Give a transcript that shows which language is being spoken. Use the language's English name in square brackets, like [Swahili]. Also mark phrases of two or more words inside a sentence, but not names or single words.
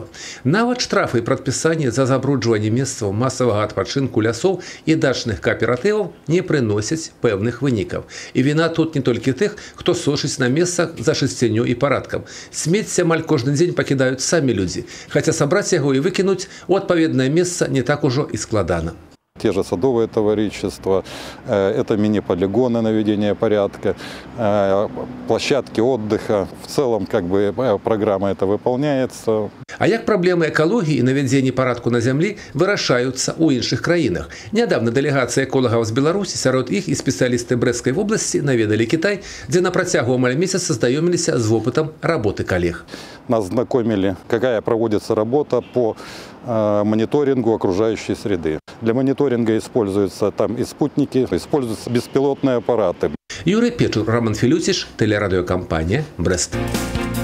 [Belarusian] Нават штрафы і прадпісанні за забруджванне месцаў масавага адпачынку лясоў і дачных кааператываў не прыносяць пэўных вынікаў. І віна тут не толькі тых, хто сочыць на месцах за чысцінёй і парадкам. Смецце амаль кожны дзень пакідаюць самі людзі, хаця сабраць яго і выкінуць у адпаведнае месца не так ужо і складана. [Russian] Те же садовые товарищества, это мини-полигоны наведения порядка, площадки отдыха. В целом, программа эта выполняется. [Belarusian] А як праблемы экалогіі і навядзення парадку на зямлі вырашаюцца ў іншых краінах? Нядаўна дэлегацыя эколагаў з Беларусі, сярод іх і спецыялісты Брэсцкай вобласці наведалі Кітай, дзе на працягу амаль месяца знаёміліся з вопытам работы калег. [Russian] Нас знакомили, какая проводится работа по мониторингу окружающей среды. Для мониторинга используются там и спутники, используются беспилотные аппараты. Юрий Печур, Роман Филютиш, телерадиокомпания «Брест».